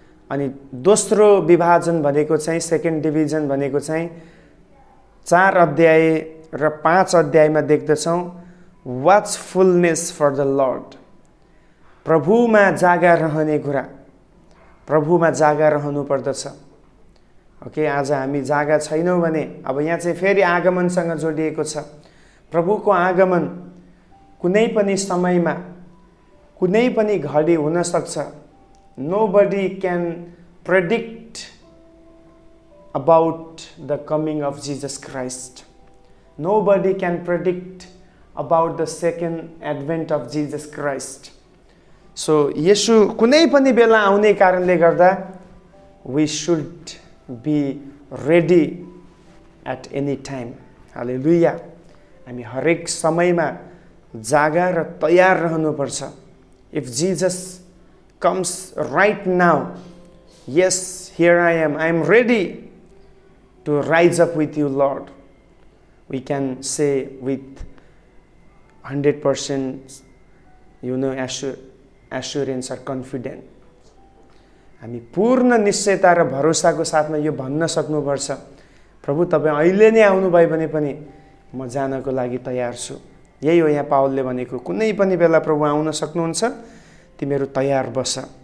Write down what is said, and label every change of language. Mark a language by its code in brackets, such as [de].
[ne] अनि दोस्रो विभाजन भनेको चाहिँ सेकेन्ड डिभिजन भनेको चाहिँ 4 अध्याय र 5 अध्यायमा देख्दछौँ, [en] watchfulness for the Lord, [ne] प्रभुमा जागा रहने कुरा, प्रभुमा जागा रहनु पर्दछ। ओके, आज हामी जागा छैनौँ भने अब यहाँ चाहिँ फेरि आगमनसँग जोडिएको छ। प्रभुको आगमन कुनै पनि समयमा, कुनै पनि घडी हुन सक्छ। [en] Nobody can predict about the coming of Jesus Christ. Nobody can predict about the second advent of Jesus Christ. So, [ne] येशू कुनै पनि बेला आउने कारणले गर्दा [en] we should be ready at any time. Hallelujah. [ne] हामी हरेक समयमा जागा र तयार रहनुपर्छ। [en] If Jesus comes right now, yes, here I am ready to rise up with you, Lord. We can say with 100% assurance or confident, [ne] हामी पूर्ण निश्चयता र भरोसाको साथमा यो भन्न सक्नुपर्छ, प्रभु तपाईँ अहिले नै आउनुभयो भने पनि म जानको लागि तयार छु। यही हो यहाँ पावलले भनेको, कुनै पनि बेला प्रभु आउन सक्नुहुन्छ, तिमीहरू तयार बस।